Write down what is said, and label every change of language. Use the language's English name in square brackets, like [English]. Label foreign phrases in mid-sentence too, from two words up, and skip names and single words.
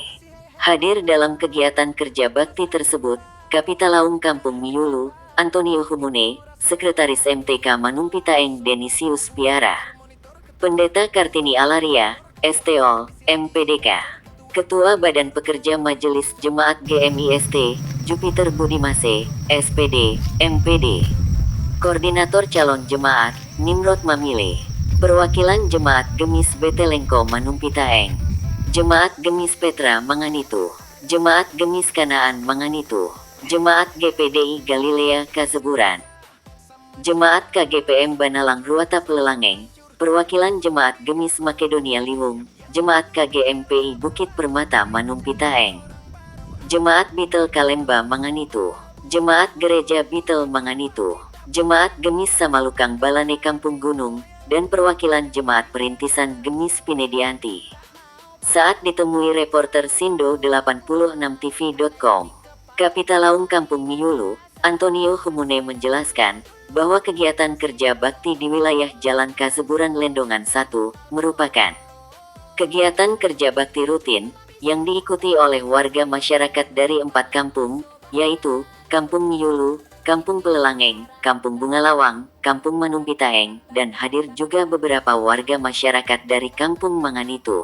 [Indonesian] Hadir dalam kegiatan kerja bakti tersebut, Kapitalaung Kampung Miyulu, Antonio Humune, Sekretaris MTK Manumpitaeng Denisius Piara, Pendeta Kartini Alaria, STO, MPDK, Ketua Badan Pekerja Majelis Jemaat GMIST, Jupiter Budimase, SPD, MPD, Koordinator Calon Jemaat, Nimrod Mamile, Perwakilan Jemaat Gemis Betelengko Manumpitaeng, Jemaat Gemis Petra Manganitu, Jemaat Gemis Kanaan Manganitu, Jemaat GPDI Galilea Kaseburan, Jemaat KGPM Banalang Ruata Pelelangeng, Perwakilan Jemaat Gemis Makedonia Liwung, Jemaat KGMPI Bukit Permata Manumpitaeng, Jemaat Bitel Kalemba Manganitu, Jemaat Gereja Bitel Manganitu, Jemaat Gemis Samalukang Balane Kampung Gunung, dan perwakilan Jemaat Perintisan Gemis Pinedianti. Saat ditemui reporter Sindo 86tv.com, Kapitalaung Kampung Miyulu, Antonio Humune menjelaskan bahwa kegiatan kerja bakti di wilayah Jalan Kaseburan Lendongan 1 merupakan kegiatan kerja bakti rutin yang diikuti oleh warga masyarakat dari 4 kampung, yaitu Kampung Miyulu, Kampung Pelelangeng, Kampung Bungalawang, Kampung Manumpitaeng, dan hadir juga beberapa warga masyarakat dari Kampung Manganitu.